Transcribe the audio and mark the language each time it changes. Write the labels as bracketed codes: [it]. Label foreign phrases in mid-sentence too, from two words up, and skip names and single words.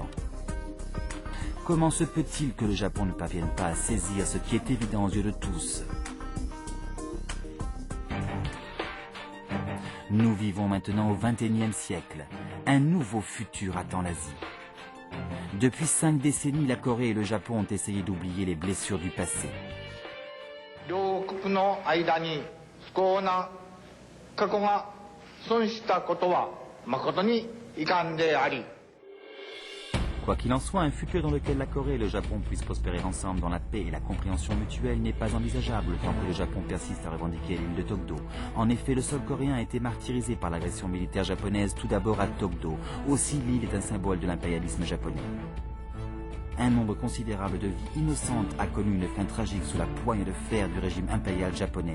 [fr] Comment se peut-il que le Japon ne parvienne pas à saisir ce qui est évident aux yeux de tous? Nous vivons maintenant au XXIe siècle. Un nouveau futur attend l'Asie. Depuis 5 décennies, la Corée et le Japon ont essayé d'oublier les blessures du passé. [ja] 両国の間に不幸な過去が損したことは誠に遺憾であり。 [fr] Quoi qu'il en soit, un futur dans lequel la Corée et le Japon puissent prospérer ensemble dans la paix et la compréhension mutuelle n'est pas envisageable tant que le Japon persiste à revendiquer l'île de Tokdo. En effet, le sol coréen a été martyrisé par l'agression militaire japonaise tout d'abord à Tokdo. Aussi, l'île est un symbole de l'impérialisme japonais. Un nombre considérable de vies innocentes a connu une fin tragique sous la poigne de fer du régime impérial japonais.